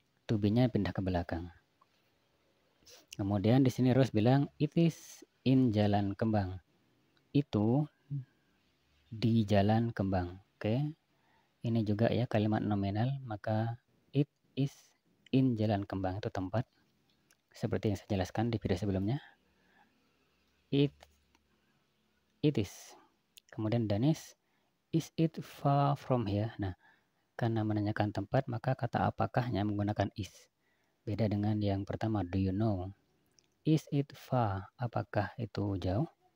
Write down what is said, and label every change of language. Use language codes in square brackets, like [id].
[id] To be-nya pindah ke belakang. Kemudian di sini Rose bilang [en] it is in Jalan Kembang. [id] Itu di Jalan Kembang. Oke. Ini juga ya kalimat nominal, maka [en] it is in Jalan Kembang [id] itu tempat. Seperti yang saya jelaskan di video sebelumnya. [en] It is. [id] Kemudian Danis, [en] is it far from here? [id] Nah, karena menanyakan tempat, maka kata apakahnya menggunakan is. Beda dengan yang pertama, [en] do you know? Is it far? [id] Apakah itu jauh?